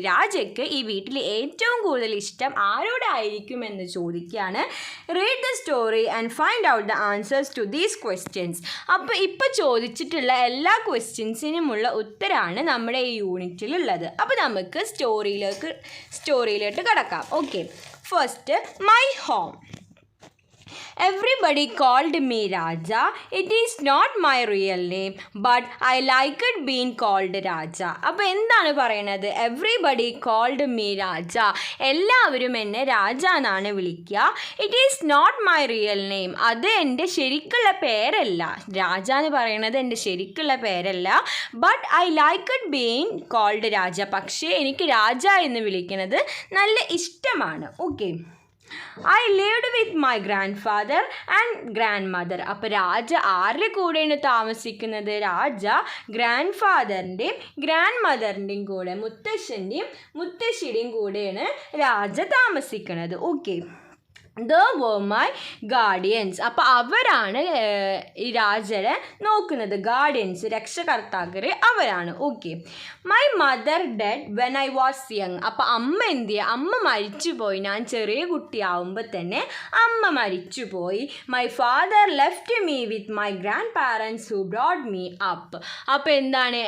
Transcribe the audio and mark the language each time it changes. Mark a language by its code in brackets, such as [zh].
[ml] രാജയ്ക്ക് ഈ വീട്ടിൽ ഏറ്റവും കൂടുതൽ ഇഷ്ടം ആരോടായിരിക്കുമെന്ന് ചോദിക്കുകയാണ്. [en] Read the story and find out the answers to these questions. [ml] അപ്പോൾ ഇപ്പോൾ ചോദിച്ചിട്ടുള്ള എല്ലാ ക്വസ്റ്റ്യൻസിനുമുള്ള ഉത്തരമാണ് നമ്മുടെ ഈ യൂണിറ്റിലുള്ളത്. അപ്പോൾ നമുക്ക് സ്റ്റോറിയിലോട്ട് കടക്കാം. [en] Okay, first, my home. Everybody called me Raja. It is not my real name, but I like it being called Raja. [ml] അപ്പോൾ എന്താണ് പറയണത്? [en] Everybody called me Raja. [ml] എല്ലാവരും എന്നെ രാജ എന്നാണ് വിളിക്കുക. [en] It is not my real name. [ml] അത് എൻ്റെ ശരിക്കുള്ള പേരല്ല. രാജ എന്ന് പറയുന്നത് എൻ്റെ ശരിക്കുള്ള പേരല്ല. [en] But I like it being called Raja. [ml] പക്ഷേ എനിക്ക് രാജ എന്ന് വിളിക്കുന്നത് നല്ല ഇഷ്ടമാണ്. [en] Okay, I lived with my grandfather and grandmother. [ml] അപ്പോൾ രാജ ആരുടെ കൂടെയാണ് താമസിക്കുന്നത്? രാജ ഗ്രാൻഡ് ഫാദറിൻ്റെയും ഗ്രാൻഡ് മദറിൻ്റെയും കൂടെ, മുത്തശ്ശൻ്റെയും മുത്തശ്ശിയുടെയും കൂടെയാണ് രാജ താമസിക്കുന്നത്. [en] Okay, they were my guardians. [ml] അപ്പോൾ അവരാണ് ഈ രാജനെ നോക്കുന്നത്. ഗാർഡിയൻസ്, രക്ഷകർത്താക്കൾ അവരാണ്. [en] Okay, my mother dead when I was young. [ml] അപ്പോൾ അമ്മ എന്ത് ചെയ്യുക? അമ്മ മരിച്ചുപോയി. ഞാൻ ചെറിയ കുട്ടിയാവുമ്പോൾ തന്നെ അമ്മ മരിച്ചുപോയി. [en] My father left me with my grandparents who brought me up. [ml] അപ്പോൾ എന്താണ്?